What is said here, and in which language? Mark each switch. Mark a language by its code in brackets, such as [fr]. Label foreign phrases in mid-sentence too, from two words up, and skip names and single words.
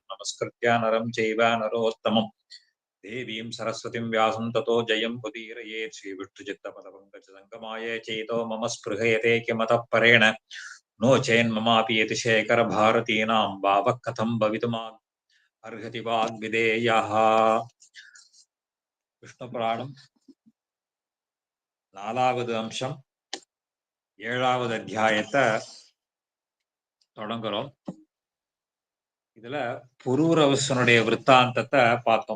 [sa] नमस्कृत्य नरं चैव नरोत्तमम् देवीं सरस्वतीं व्यासं ततो जयं मुदीरयेत् श्रीविष्णुचित्तपदपङ्कजसङ्गमाय चेतो मम स्पृहयते किमतः परेण नो चेन्ममापि यतिशेखरभारतीनां भावः कथं भवितुम् अर्हति वाग्विदेयः [ta] விஷ்ணுபுராணம் 4வது அம்சம் 7வது அத்தியாயத்தை தொடங்குறோம். இதுல புரூரவசனுடைய விற்த்தாந்தத்தை பார்த்தோம்.